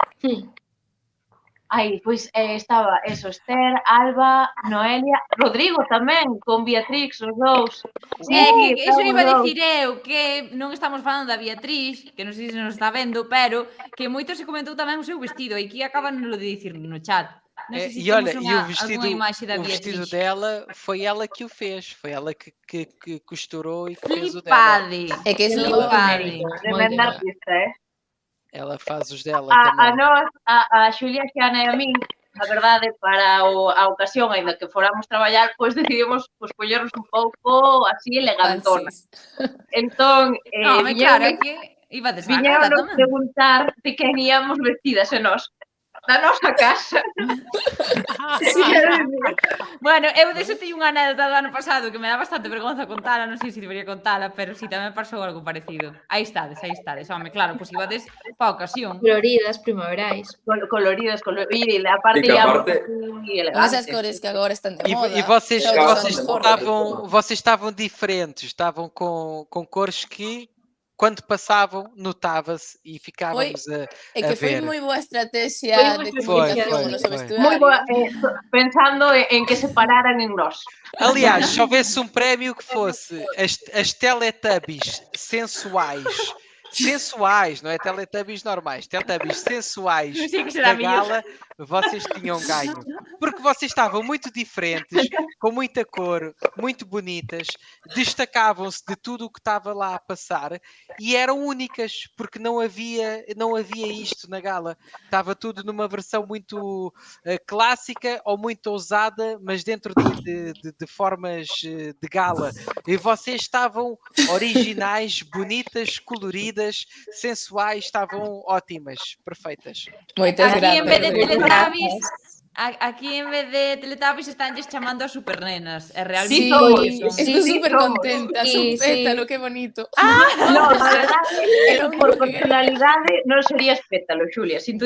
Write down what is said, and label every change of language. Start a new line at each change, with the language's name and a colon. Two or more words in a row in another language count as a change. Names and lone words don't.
Galician: Ai, pois estaba eso, Esther, Alba, Noelia, Rodrigo tamén, con Beatrix, os dous. Sí, que iso estaban iba a os dous. dicir eu, que non estamos falando da Beatriz, que non sei se nos está vendo, pero que moito se comentou tamén o seu vestido, e aquí acaban de dicir no chat. Non sei se
Portuguese: E olha,
Galician: temos e o algunha imaxe da
Portuguese: o vestido
Galician: Beatriz.
Portuguese: dela foi ela que o fez, foi ela que costurou e que fez o dela.
Galician: Flipade! É que eso Flipade! Tremenda artista,
Portuguese: Ela faz os dela
Galician: A tamén. nós, a Xulia, Xiana e a min, a verdade, para a ocasión, ainda que foramos traballar, pois decidimos poñernos un pouco así elegantonas. Entón, No, home, claro, é que iba de sacada viñeron tamén. preguntar de quen íamos vestidas e nós, da nosa casa. Bueno, eu deso teño unha anécdota do ano pasado que me dá bastante vergonza contala, non sei se debería contala, pero si tamén pasou algo parecido. Aí estades, home, claro, pois ibades pa ocasión. Coloridas, primaverais. Coloridas, e aparte E que íamos aparte- así Con esas elegantes. cores que agora están de moda.
Portuguese: E vocês,
Galician: Xa
Portuguese: vocês
Galician: usamos
Portuguese: vocês estavam diferentes, estavam com cores que, quando passavam, notava-se e ficávamos É a que foi ver.
Galician: moi boa estrategia Foi moi de estrategia, comunicación foi, no seu foi. vestuario. Moi boa, pensando en que se pararan en nós.
Portuguese: Aliás, se houvesse um prémio que fosse as Teletubbies sensuais, não é Teletubbies normais, Teletubbies sensuais Não sei que será da gala, vocês tinham ganho. Porque vocês estavam muito diferentes, com muita cor, muito bonitas, destacavam-se de tudo o que estava lá a passar e eram únicas, porque não havia isto na gala. Estava tudo numa versão muito clássica ou muito ousada, mas dentro de formas de gala. E vocês estavam originais, bonitas, coloridas, sensuais, estavam ótimas, perfeitas.
Galician: Moitas Aquí en vez de grazas. Teletubbies estánlles chamando a supernenas. E Sí, realmente somos, estou sí, super somos. contenta, Sí, son pétalo, qué bonito. No, a verdade, Era un por poco que- personalidade non serías pétalo, Xulia, sinto